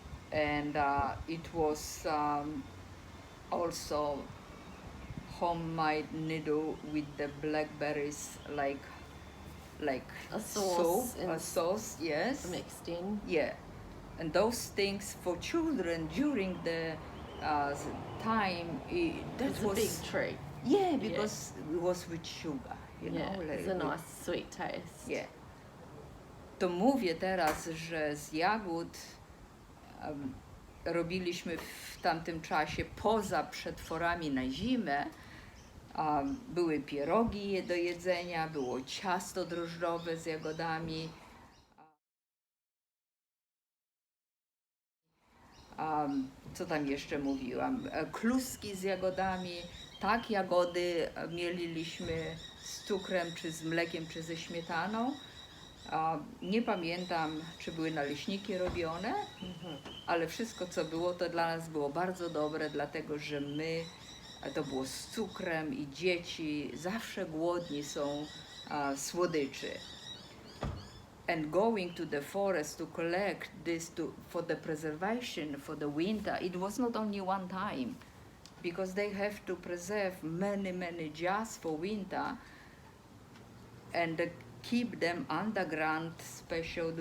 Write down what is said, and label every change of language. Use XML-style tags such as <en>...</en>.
<en>And it was also homemade noodle with the blackberries, like A sauce soup, a sauce, yes. mixed in. Yeah, and those things for children during the time, that It's was a big treat. Yeah, because it was with sugar, you Yeah, know. it's a nice sweet taste. Yeah.</en> <pl>To mówię teraz, że z jagód robiliśmy w tamtym czasie poza przetworami na zimę. Były pierogi do jedzenia, było ciasto drożdżowe z jagodami. Co tam jeszcze mówiłam? Kluski z jagodami. Tak, jagody mieliliśmy z cukrem, czy z mlekiem, czy ze śmietaną. Nie pamiętam, czy były naleśniki robione, ale wszystko, co było, to dla nas było bardzo dobre, dlatego że to było z cukrem i dzieci zawsze głodni są słodyczy.</pl> <en>And going to the forest to collect this for the preservation for the winter, it was not only one time, because they have to preserve many jars for winter and keep them underground special.</en>